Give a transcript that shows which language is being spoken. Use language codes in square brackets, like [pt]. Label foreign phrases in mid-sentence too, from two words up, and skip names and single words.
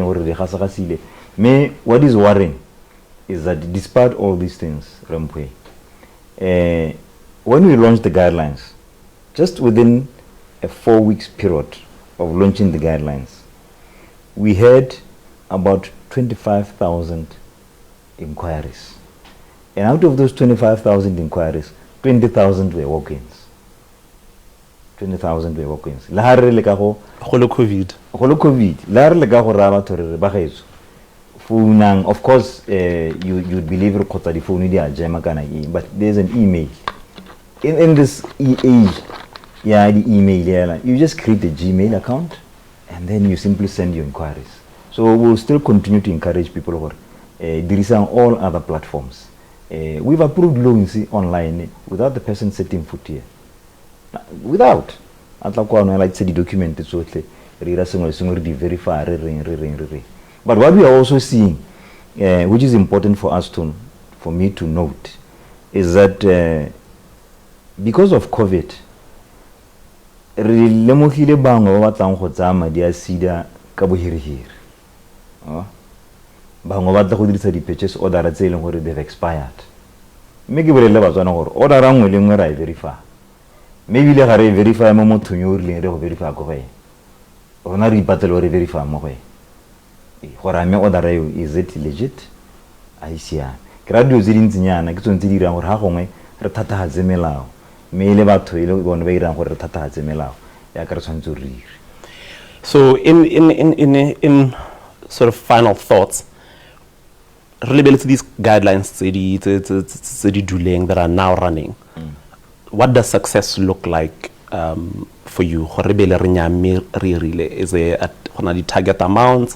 [en] What is worrying is that despite all these things, Rampwe, when we launched the guidelines, just within a 4 weeks period of launching the guidelines, we had about 25,000 inquiries. And out of those 25,000 inquiries, 20,000 were walk-ins. 20,000 were walk-ins. Lahare le ka go COVID. Lahare le ka go raba tore ba gaetso. Phone, of course, you'd believe the phone but there's an email. In this age, the email, you just create a Gmail account and then you simply send your inquiries. So we'll still continue to encourage people over there is on all other platforms. We've approved loans online without the person setting foot here. Without. Like say the document is verify. But what we are also seeing, which is important for us for me to note, is that because of COVID, [tn] re lemogile bangwe ba batlang go tsaya madi a CEDA ka bohirihiri. Bangwe ba tla go dirisa di-purchase order tse e leng gore [en] they've expired. [tn] Mme ke bolelele batswana gore order nngwe le nngwe ra e verify. Mme ebile ga re e verify mo mothong yo o rileng re go verify ko go ene. Rona re ipatlela re verify mo go ene. Gore a mme order eo [en] is it legit? [tn] A e siame. Ke ra dilo tse dintsinyana ke tsone tse di dirang gore ga gongwe re thatagatse melao. Mme le batho e le bone ba irang gore re thatagatse melao ya ka re tshwanetse go re dire. [en] So in sort of final thoughts, related to these guidelines that are now running, what does success look like for you? Is there a target amounts?